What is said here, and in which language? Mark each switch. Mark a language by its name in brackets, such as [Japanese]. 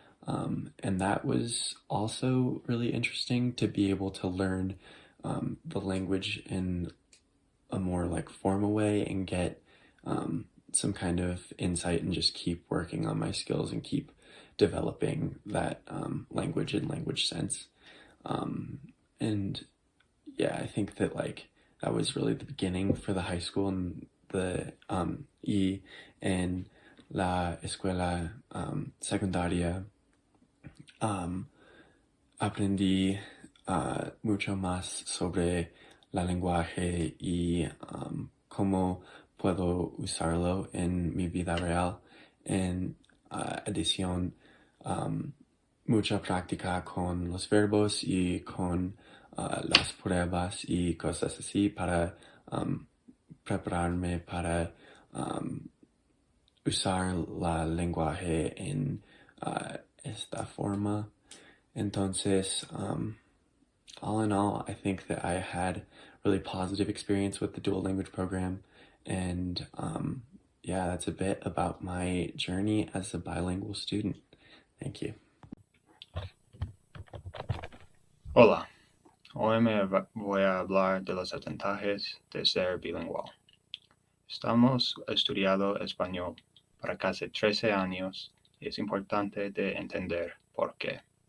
[English] And that was also really interesting to be able to learn the language in a more like formal way and get some kind of insight and just keep working on my skills and keep developing that language and language sense. And yeah, I think that like that was really the beginning for the high school and the [Spanish] y en la escuela secundaria. Aprendí mucho más sobre la lenguaje y cómo puedo usarlo en mi vida real. En adición, mucha práctica con los verbos y con las pruebas y cosas así para prepararme para usar la lenguaje en esta forma. [English] Entonces, all in all, I think that I had really positive experience with the dual language program. And yeah, that's a bit about my journey as a bilingual student. Thank you. [Spanish] Hola, hoy voy a hablar de los ventajas de ser bilingüe. Estamos estudiando español para casi 13 años y es importante de entender por qué.